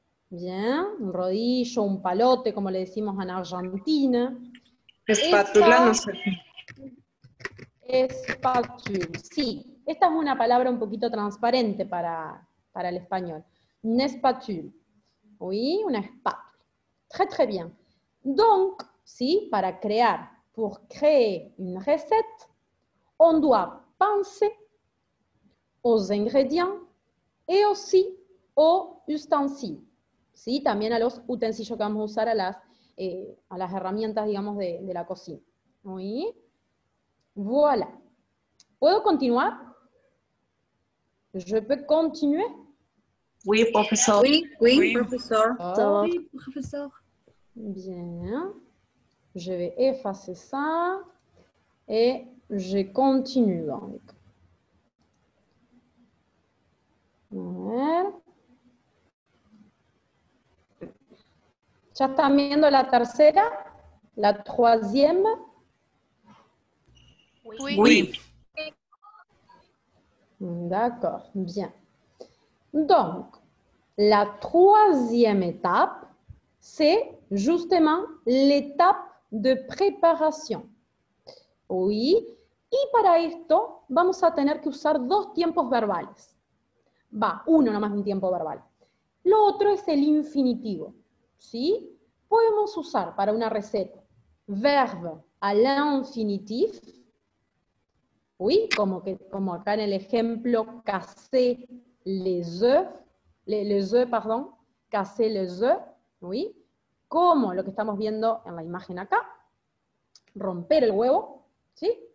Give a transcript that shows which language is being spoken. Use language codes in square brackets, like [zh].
[es] Bien, un rodillo, un palote, como le decimos en Argentina. Espátula, no sé. Espátula, sí. Esta es una palabra un poquito transparente para el español. [fr] Une espátule. Oui, [es] una espátula. [fr] Très, très bien. Donc, [es] sí, para crear, [fr] pour créer une recette, on doit penser aux ingrédients et aussi aux ustensiles. [es] ¿Sí? También a los utensilios que vamos a usar, a las herramientas, digamos, de la cocina. ¿Sí? Voilà. ¿Puedo continuar? [fr] ¿Je peux continuer? Oui, professeur. Oui, Oui. professeur. Oui, professeur. Bien. Je vais effacer ça. Et je continue donc. [es] A ver. ¿Ya están viendo la tercera? [fr] ¿La troisième? Oui. D'accord, bien. Donc, la troisième étape, c'est justement l'étape de preparación. [es] Oui, y para esto vamos a tener que usar 2 tiempos verbales. Va, uno nomás un tiempo verbal. Lo otro es el infinitivo, ¿sí? Podemos usar para una receta [fr] verbe à l'infinitif, [es] oui, como acá en el ejemplo, [fr] casser les œufs, pardon, casser les œufs, oui, [es] como lo que estamos viendo en la imagen acá, romper el huevo, ¿sí?